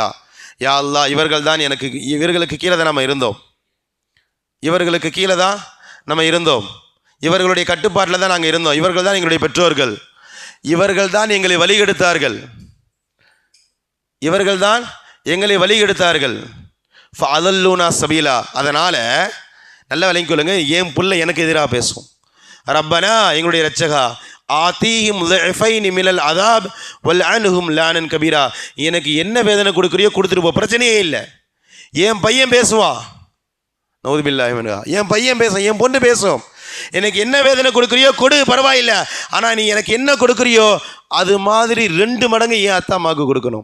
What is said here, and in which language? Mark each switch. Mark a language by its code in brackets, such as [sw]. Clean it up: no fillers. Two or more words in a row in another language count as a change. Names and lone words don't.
[ta] யா அல்லாஹ், இவர்களுக்கு கீழே தான் நம்ம இருந்தோம், இவர்களுக்கு கீழே தான் நம்ம இருந்தோம், இவர்களுடைய கட்டுப்பாட்டில் தான் நாங்கள் இருந்தோம், இவர்கள் தான் எங்களுடைய பெற்றோர்கள், இவர்கள் தான் எங்களை வழிகெடுத்தார்கள், [ar] فأضلونا السبيلا. [ta] அதனால் நல்ல விளங்கிக் கொள்ளுங்க, என் பிள்ளை எனக்கு எதிராக பேசும். [ar] ரப்பனா, [ta] எங்களுடைய இரட்சகா, [ar] ஆத்தீஹிம் ضعفين من العذاب والعنهم لانا كبيرا. [ta] எனக்கு என்ன வேதனை கொடுக்குறியோ கொடுத்துட்டு போ, பிரச்சனையே இல்லை. என் பையன் பேசுவான், [ar] نعوذ بالله منها, [ta] என் பையன் பேசும், என் பொண்ணு பேசும், எனக்கு என்ன வேதனை கொடுக்குறியோ கொடு, பரவாயில்லை, ஆனால் நீ எனக்கு என்ன கொடுக்குறியோ அது மாதிரி 2 மடங்கு என் அத்தா அம்மாவுக்கு கொடுக்கணும்.